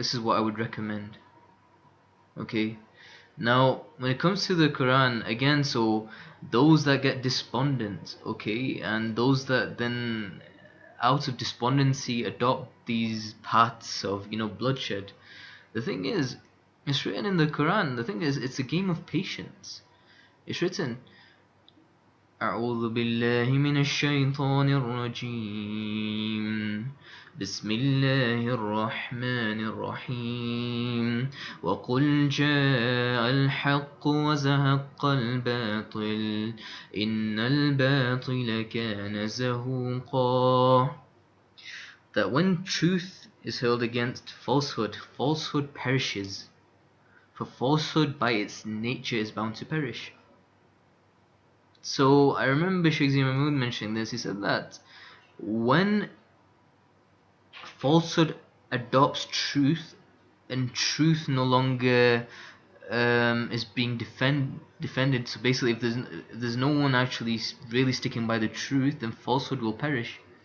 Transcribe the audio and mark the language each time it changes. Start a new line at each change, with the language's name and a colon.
English: This is what I would recommend. Okay. Now, when it comes to the Quran, again, so those that get despondent, okay, and those that then out of despondency adopt these paths of, bloodshed. The thing is, it's written in the Quran, the thing is, it's a game of patience. It's written,
Arabic: أعوذ بالله من الشيطان الرجيم بسم الله الرحمن الرحيم وقل جاء الحق وزهق الباطل إن الباطل كان زهوقا.
English: That when truth is held against falsehood, falsehood perishes. For falsehood by its nature is bound to perish. So I remember Sheikh Mahmood mentioning this. He said that when falsehood adopts truth and truth no longer is being defended, so basically if there's no one actually really sticking by the truth, then falsehood will perish.